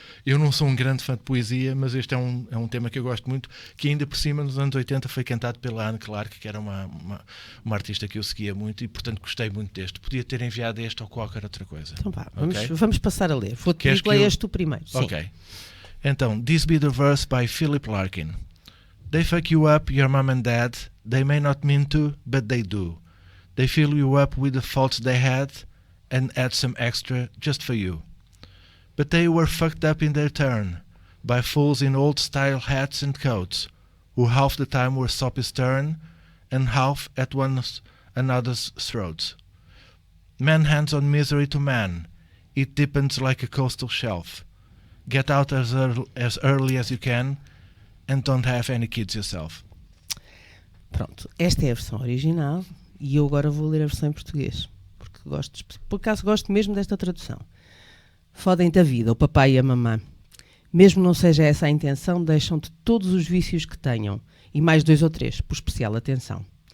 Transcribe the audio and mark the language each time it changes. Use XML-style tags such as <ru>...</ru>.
<pt>Eu não sou um grande fã de poesia, mas este é um tema que eu gosto muito, que ainda por cima nos anos 80 foi cantado pela Anne Clark, que era uma artista que eu seguia muito e portanto gostei muito deste. Podia ter enviado este ou qualquer outra coisa. Então vamos passar a ler. Vou-te dizer, leias tu primeiro. Sim.</pt> <en>Ok. Então, This Be the Verse by Philip Larkin. They fuck you up, your mom and dad. They may not mean to, but they do. They fill you up with the faults they had and add some extra just for you. But they were fucked up in their turn by fools in old-style hats and coats, who half the time were soppy stern and half at one another's throats. Man hands on misery to man. It deepens like a coastal shelf. Get out as early as you can and don't have any kids yourself.</en> <pt>Pronto, esta é a versão original e eu agora vou ler a versão em português, porque por acaso gosto mesmo desta tradução. Fodem-te a vida, o papai e a mamã. Mesmo não seja essa a intenção, deixam-te todos os vícios que tenham, e mais 2 ou 3, por especial atenção.</pt>